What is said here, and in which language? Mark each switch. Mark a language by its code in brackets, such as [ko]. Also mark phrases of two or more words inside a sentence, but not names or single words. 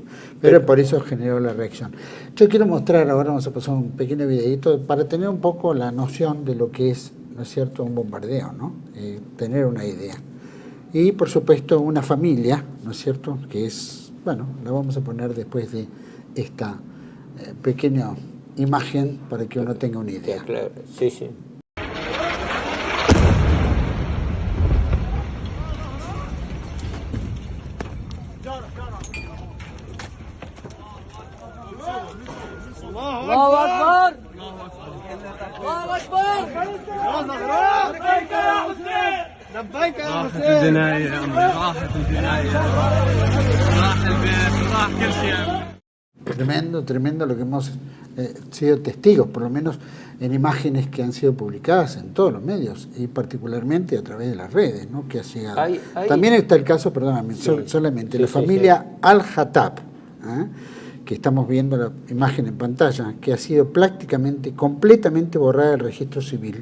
[es] Pero por eso generó la reacción. Yo quiero mostrar, ahora vamos a pasar un pequeño videito para tener un poco la noción de lo que es, ¿no es cierto?, un bombardeo, ¿no? Tener una idea. Y por supuesto una familia, ¿no es cierto?, que es, bueno, la vamos a poner después de esta pequeña imagen para que uno tenga una idea. Claro, sí. [ar] الله أكبر الله أكبر لبيك يا حسين لبيك يا حسين. راحت الجناية يا عمي، راحت الجناية، راح البيت، راح كل شيء. [es] Tremendo lo que hemos sido testigos, por lo menos en imágenes que han sido publicadas en todos los medios y particularmente a través de las redes, ¿no?, que ha llegado. También está el caso, perdóname, solamente, la familia Al-Hattab, que estamos viendo la imagen en pantalla, que ha sido prácticamente, completamente borrada del registro civil.